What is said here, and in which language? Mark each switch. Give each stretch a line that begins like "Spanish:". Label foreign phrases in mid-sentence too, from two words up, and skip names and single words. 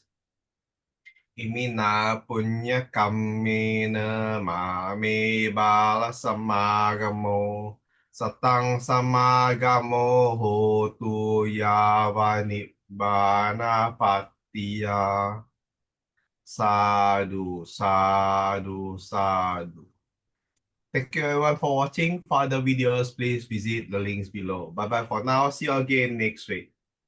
Pali: Imina punya kammena mame bala samagamo satang samagamo hotu yava nibbana pattiya. Sadhu, sadhu, sadhu.
English: Thank you everyone for watching. For other videos, please visit the links below. Bye bye for now. See you again next week.